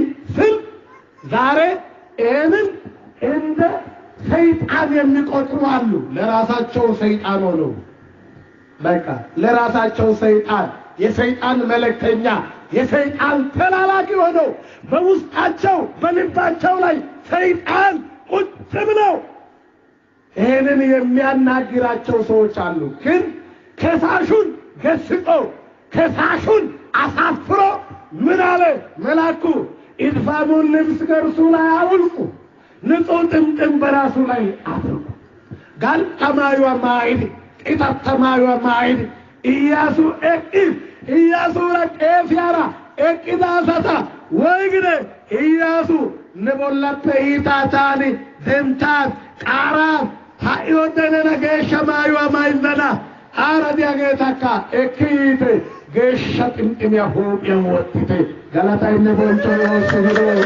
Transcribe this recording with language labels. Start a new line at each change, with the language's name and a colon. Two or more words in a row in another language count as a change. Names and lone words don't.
Amharic: ስል ዛሬ ይህንን እንደ ሰይጣን የሚቆጥሩ አሉ። ለራሳቸው ሰይጣን ሆነው በቃ ለራሳቸው ሰይጣን የሰይጣን መልእክተኛ የሰይጣን ተላላኪ ሆነው በውስጣቸው በልባቸው ላይ ሰይጣን ቁጭ ብለው ይህንን የሚያናግራቸው ሰዎች አሉ። ግን ከሳሹን ገስጾ ከሳሹን አሳፍሮ ምን አለ መልአኩ? ኢድፋሙን ልብስ ከእርሱ ላይ አውልቁ፣ ንጹሕ ጥምጥም በራሱ ላይ
Wolaytta: አድርጉ። ጋልጠማዩ ማይድ ቂታተማዩ ማይድ ኢያሱ ኢያሱ ለቄፊያራ ኤቂዳሰታ ወይግነ ኢያሱ ንቦለተ ኢታታኒ ደንታት ቃራት ሃይወደነ ነገሸማዩ ማይዘና አረዲያ ጌታካ ኤኪት ገሸ ጥምጥም ያሆብ ያወጥተ ገላታይነ ቦንቶ ወስብሮ